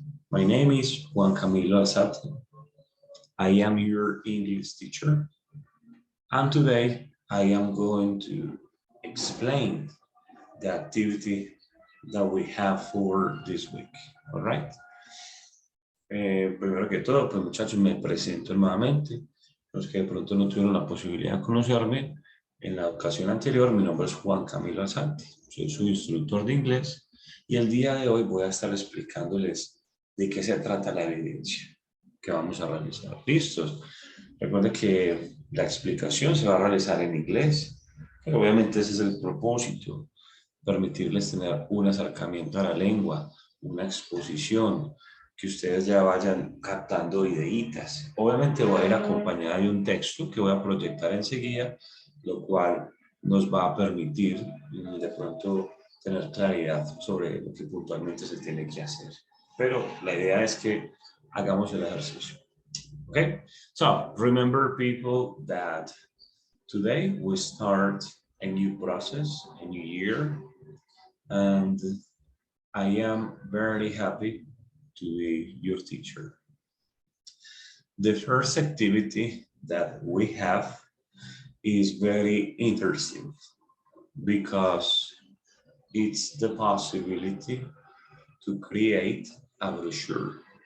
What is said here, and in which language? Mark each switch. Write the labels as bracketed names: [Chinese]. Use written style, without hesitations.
[English] My name is Juan Camilo Alzate. I am your English teacher. And today I am going to explain the activity that we have for this week, all right? [Spanish] Primero que todo, pues muchachos, me presento nuevamente. Los que de pronto no tuvieron la posibilidad de conocerme, en la ocasión anterior, mi nombre es Juan Camilo Alzate, soy su instructor de inglés y el día de hoy voy a estar explicándoles de qué se trata la evidencia que vamos a realizar. ¿Listos? Recuerden que la explicación se va a realizar en inglés, pero obviamente ese es el propósito, permitirles tener un acercamiento a la lengua, una exposición, que ustedes ya vayan captando ideitas. Obviamente va a ir acompañada de un texto que voy a proyectar enseguida, lo cual nos va a permitir de pronto tener claridad sobre lo que puntualmente se tiene que hacer. Pero la idea es que hagamos el ejercicio. [English] Okay, so remember people that today we start a new process, a new year, and I am very happy to be your teacher. The first activity that we have is very interesting because it's the possibility to create a brochure.